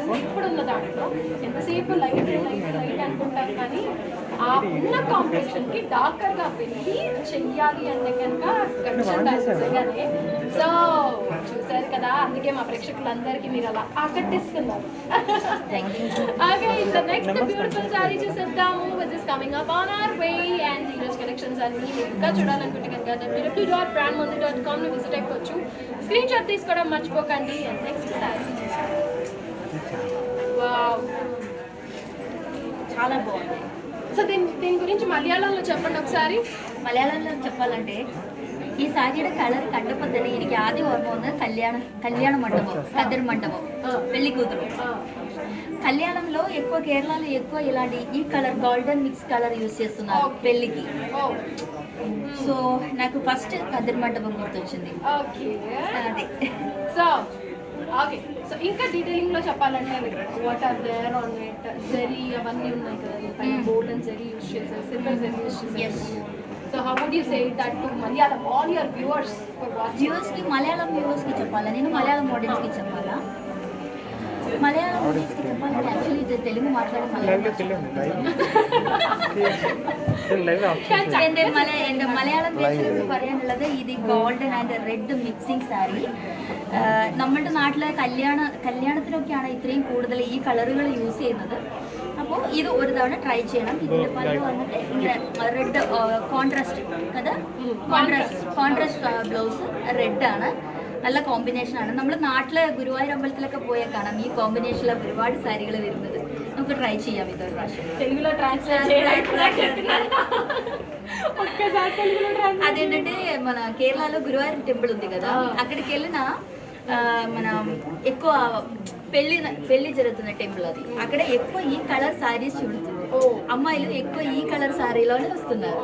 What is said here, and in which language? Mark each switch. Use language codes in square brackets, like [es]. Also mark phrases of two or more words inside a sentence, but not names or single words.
[te] ఇప్పుడున్న దాంట్లో ఎంతసేపు లైట్ అనుకుంటారు, కానీ ఆ ఉన్న కాంపిటీషన్ కి డార్కర్ గా వెళ్ళి చెయ్యాలి అంటే కనుక ఖచ్చితంగానే. సో చూసారు కదా, అందుకే మా ప్రేక్షకులందరికీ మీరు అలా ఆకట్టిస్తున్నారు. [en] Okay, so next beautiful saree చూసేద్దాము which is coming up on our way. [te] అండ్ ఈరోజు కలెక్షన్స్ అన్ని ఇంకా చూడాలనుకుంటే కనుక www.brandmandir.com ని విజిట్ అయిపోవచ్చు. స్క్రీన్ షాట్ తీసుకోవడం మర్చిపోకండి. అండ్ [en] next saree wow, [te] చాలా బాగుంది. సో దీని గురించి మలయాళంలో చెప్పండి ఒకసారి. మలయాళంలో చెప్పాలంటే ఈ సారీയുടെ [ml] കളർ കണ്ടപ്പോൾ തന്നെ എനിക്ക് ആദ്യം ഓർമ്മ വന്നത് [te] కళ్యాణ మండపం, కద్దరి మండపం, పెళ్లి కూతురు. కళ్యాణంలో ఎక్కువ కేరళలో ఎక్కువ ఇలాంటి ఈ కలర్ [en] golden mix color use [te] చేస్తున్నారు పెళ్లికి. సో నాకు ఫస్ట్ కద్దరి మండపం గుర్తొచ్చింది. అదే. [en] So okay, so [te] ఇంకా డీటెయిలింగ్ లో చెప్పాలంటే [en] what are there on it, [te] జరీ అవన్నీ ఉన్నాయి కదా, [en] gold and zari [te] యూజ్ చేశారు, సిల్వర్ జరీ యూజ్ చేశారు. [en] So how would you say that to Malayalam all your viewers? [te] వ్యూవర్స్కి మలయాళం వ్యూవర్స్కి చెప్పాలా, నేను మలయాళం ఆడియన్స్కి చెప్పాలా? [ml] മലയാളം ആക്ച്വലി ഇത് തെലുങ്ക് എൻ്റെ മലയാളം പ്രേക്ഷകർക്ക് പറയാനുള്ളത് ഇത് [en] golden and red mixing saree. [ml] നമ്മുടെ നാട്ടിലെ കല്യാണത്തിനൊക്കെയാണ് ഇത്രയും കൂടുതൽ ഈ കളറുകൾ യൂസ് ചെയ്യുന്നത്. അപ്പോൾ ഇത് ഒരു തവണ ട്രൈ ചെയ്യണം. ഇതിൻ്റെ പല്ല് വന്നിട്ട് ഇങ്ങനെ [en] red contrast [ml] కదా, [en] contrast blouse [ml] റെഡാണ്. നല്ല കോമ്പിനേഷനാണ്. നമ്മൾ നാട്ടിലെ ഗുരുവായൂർ അമ്പലത്തിലൊക്കെ പോയാൽ കാണാം ഈ കോമ്പിനേഷനിലെ ഒരുപാട് സാരികൾ വരുന്നത്. നമുക്ക് ట్రై ചെയ്യാം [te] ఇదొక ప్రాసెస్. తెలుగులో ట్రాన్స్లేట్ అదేంటంటే మన కేరళలో గురువాయూర్ టెంపుల్ ఉంది కదా, అక్కడికి వెళ్ళిన మన ఎక్కువ పెళ్లి జరుగుతున్న టెంపుల్ అది. అక్కడ ఎక్కువ ఈ [en] color sarees [te] చూడుతుంది, అమ్మాయిలు ఎక్కువ ఈ కలర్ సారీలోనే వస్తున్నారు.